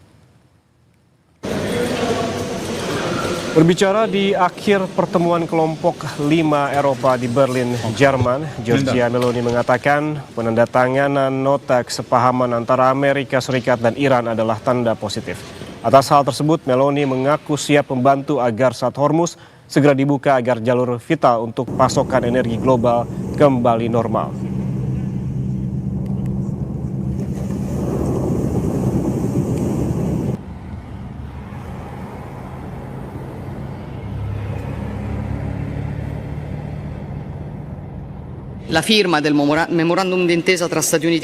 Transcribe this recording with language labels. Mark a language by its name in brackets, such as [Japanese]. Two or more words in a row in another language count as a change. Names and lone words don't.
[Indonesian] Berbicara di akhir pertemuan kelompok 5 Eropa di Berlin, Jerman, Giorgia Meloni mengatakan penandatanganan nota kesepahaman antara Amerika Serikat dan Iran adalah tanda positif. Atas hal tersebut, Meloni mengaku siap membantu agar Selat Hormuz segera dibuka agar jalur vital untuk pasokan energi global kembali normal. [Italian] La firma del memorandum d'intesa tra Stati Uniti e